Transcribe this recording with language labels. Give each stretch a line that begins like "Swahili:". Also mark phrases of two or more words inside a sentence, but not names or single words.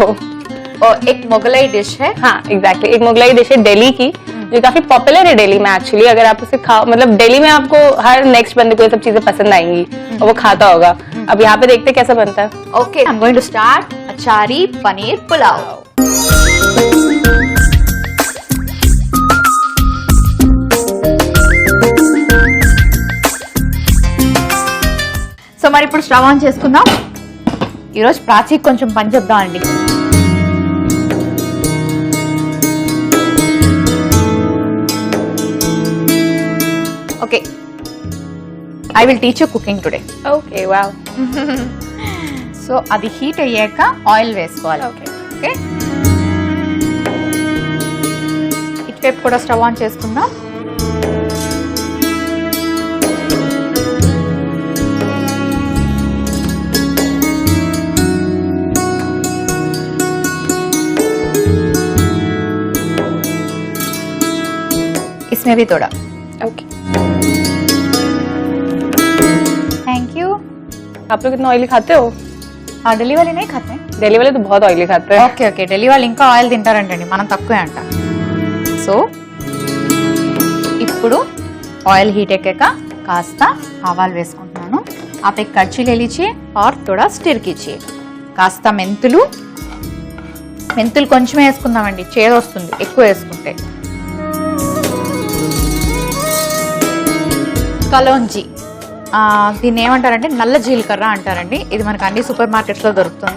Hindi: और एक मुगलई डिश है. हाँ एग्जैक्टली, एक मुगलाई डिश है दिल्ली की जो काफी पॉपुलर है दिल्ली में एक्चुअली. अगर आप उसे खाओ, मतलब दिल्ली में आपको हर नेक्स्ट बंदे को ये सब चीजें पसंद आएंगी और वो खाता होगा. अब यहाँ पे देखते कैसा बनता है.
English: okay, I am going to start अचारी पनीर पुलाव.
Telugu: సో మరి ఇప్పుడు స్టవ్ ఆన్ చేసుకుందాం. ఈరోజు ప్రాచీకి కొంచెం పని చెప్దాం అండి.
English: okay, I will teach you cooking today. okay wow.
Telugu: సో అది హీట్ అయ్యాక ఆయిల్ వేసుకోవాలి. ఓకే. ఓకే, ఇటువైపు కూడా స్టవ్ ఆన్ చేసుకుందాం.
Hindi: इसमें भी थोड़ा. ओके.
English: thank you.
Hindi: आप लोग इतना ऑयली खाते हो? हाँ, ఢిల్లీ वाले नहीं खाते हैं. दिल्ली वाले तो बहुत ऑयली खाते हैं.
English: okay okay,
Telugu: ఢిల్లీ వాళ్ళు ఇంకా ఆయిల్ తింటారంటండి, మనం తక్కువే అంట. సో ఇప్పుడు ఆయిల్ హీట్ ఎక్కాక కాస్త ఆవాలు వేసుకుంటున్నాను.
Hindi: आप एक कड़छी ले लीजिए और थोड़ा स्टिर कीजिए.
Telugu: కాస్త మెంతులు కొంచెం వేసుకుందామండి, చేదు వస్తుంది ఎక్కువ వేసుకుంటే. కలోంజీ, దీన్ని ఏమంటారంటే నల్ల జీలకర్ర అంటారండి. ఇది మనకు అన్ని సూపర్ మార్కెట్స్లో దొరుకుతుంది.